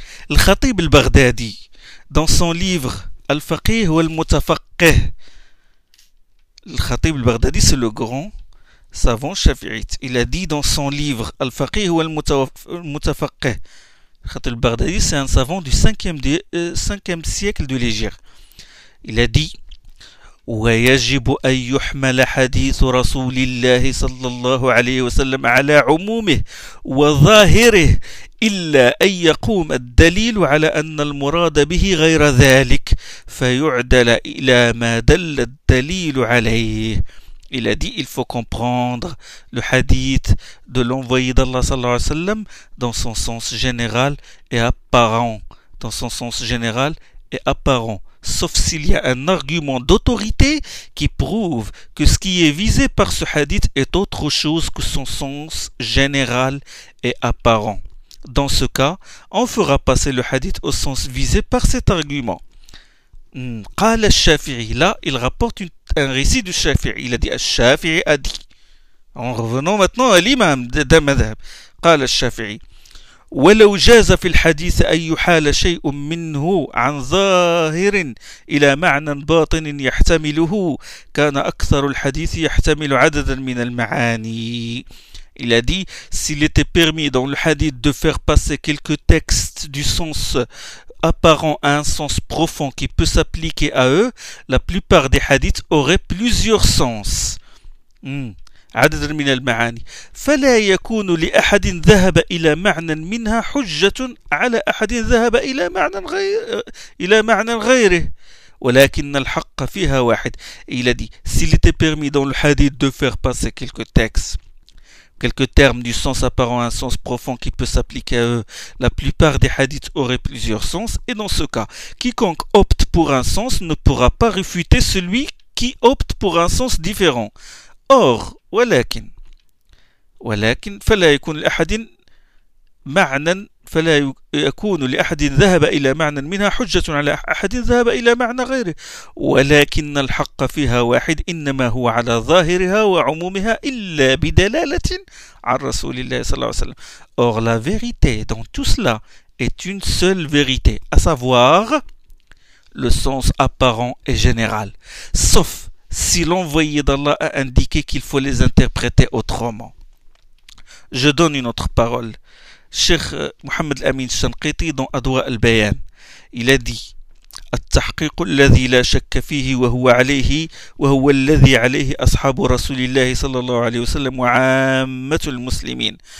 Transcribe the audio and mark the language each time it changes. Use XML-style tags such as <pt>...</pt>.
<fr>Le Khatib al-Baghdadi, dans son livre Al-Faqih ou Al-Mutafaqih, le Khatib al-Baghdadi, c'est le grand savant Shafi'ite. Il a dit dans son livre Al-Faqih ou Al-Mutafaqih, Khatib al-Baghdadi, c'est un savant du 5e siècle de l'Hégire. Il a dit:</fr> <ar>ويجب أن يحمل حديث رسول الله صلى الله عليه وسلم على عمومه وظاهره إلا أن يقوم الدليل على أن المراد به غير ذلك فيعدل إلى ما دل الدليل عليه.</ar> <fr>Il a dit, il faut comprendre le hadith de l'envoyé d'Allah</fr> <ar>صلى الله عليه وسلم</ar> <fr>dans son sens général et apparent, dans son sens général et apparent. Sauf s'il y a un argument d'autorité qui prouve que ce qui est visé par ce hadith est autre chose que son sens général et apparent. Dans ce cas, on fera passer le hadith au sens visé par cet argument.</fr> <ar>قال الشافعي,</ar> <fr>là, il rapporte un récit du Shafi'i. Il a dit, الشافعي a dit. En revenant maintenant à l'imam d'un madhab.</fr> <ar>قال الشافعي. ولو جاز في الحديث أن يحال شيء منه عن ظاهر إلى معنى باطن يحتمله كان أكثر الحديث يحتمل عددا من المعاني.</ar> <fr>Il a dit, s'il était permis dans le hadith de faire passer quelques textes du sens apparent à un sens profond qui peut s'appliquer à eux, la plupart des hadiths auraient plusieurs sens.</fr> <ar>عدد من المعاني فلا يكون لأحد ذهب إلى معنى منها حجة على أحد ذهب إلى معنى غيره ولكن الحق فيها واحد.</ar> <fr>Il a dit, s'il était permis dans le hadith de faire passer quelques textes, quelques termes du sens apparent à un sens profond qui peut s'appliquer à eux, la plupart des hadiths auraient plusieurs sens, et dans ce cas, quiconque opte pour un sens ne pourra pas réfuter celui qui opte pour un sens différent.</fr> <ar>Or, ولكن فلا يكون لأحد معنى فلا يكون لأحد ذهب إلى معنى منها حجة على أحد ذهب إلى معنى غيره ولكن الحق فيها واحد إنما هو على ظاهرها وعمومها إلا بدلالة عن رسول الله صلى الله عليه وسلم.</ar> <fr>Or la vérité dans tout cela est une seule vérité, à savoir le sens apparent et général, sauf si l'envoyé d'Allah a indiqué qu'il faut les interpréter autrement. Je donne une autre parole.</fr> <ar>الشيخ محمد الأمين الشنقيطي دون أضواء البيان، إلى دي التحقيق الذي لا شك فيه وهو عليه، وهو الذي عليه أصحاب رسول الله صلى الله عليه وسلم وعامة المسلمين.</ar>